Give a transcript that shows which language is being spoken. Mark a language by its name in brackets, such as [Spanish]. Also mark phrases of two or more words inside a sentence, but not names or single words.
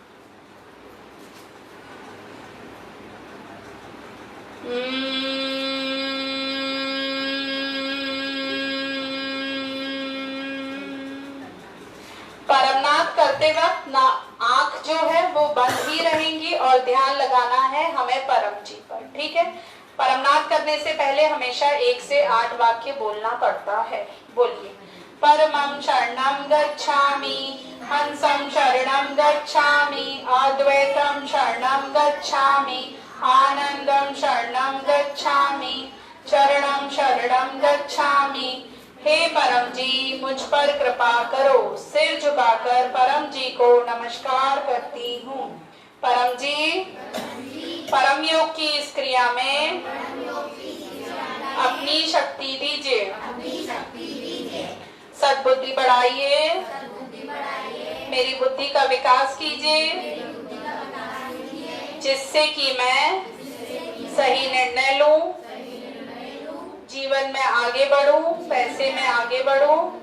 [Hindi] परमनाद करते वक्त ना आंख जो है वो बंद ही रहेंगी और ध्यान लगाना है हमें परम जी पर। ठीक है। परमनाद करने से पहले हमेशा 1 से 8 वाक्य बोलना पड़ता है। बोलिए। [Pali] परमं शरणं गच्छामि, हंसं शरणं गच्छामि, अद्वैतं शरणं गच्छामि, आनंदं शरणं गच्छामि, चरणं शरणं गच्छामि। [Hindi] हे परम जी मुझ पर कृपा करो। सिर झुकाकर परम जी को नमस्कार करती हूँ। परम जी परम योग की इस क्रिया में अपनी शक्ति दीजिए, सद्बुद्धि बढ़ाइए, मेरी बुद्धि का विकास कीजिए, जिससे कि मैं सही निर्णय लूं, जीवन में आगे बढ़ूं, पैसे में आगे बढ़ूं,